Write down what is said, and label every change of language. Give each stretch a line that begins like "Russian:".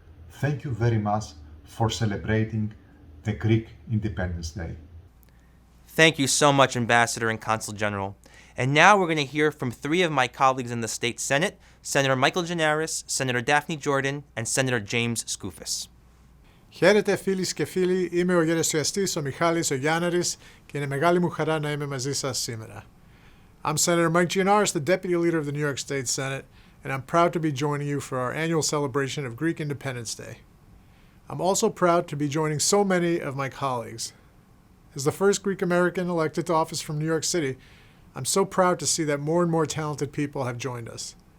English: Thank you very much for celebrating the Greek Independence Day. Thank you so much, Ambassador and Consul General. And now we're going to hear from 3 of my colleagues in the State Senate, Senator Michael Gianaris, Senator Daphne Jordan, and Senator James Skoufis.
Greek: Χαίρετε φίλοι και φίλοι, είμαι ο γερουσιαστής ο Μιχάλης ο Γιάνναρης και είναι μεγάλη μου χαρά να είμαι μαζί σας σήμερα.
English: I'm Senator Mike Gianaris, the Deputy Leader of the New York State Senate, and I'm proud to be joining you for our annual celebration of Greek Independence Day. I'm also proud to be joining so many of my colleagues. As the first Greek American elected to office from New York City, I'm so proud to see that more and more talented people have joined us.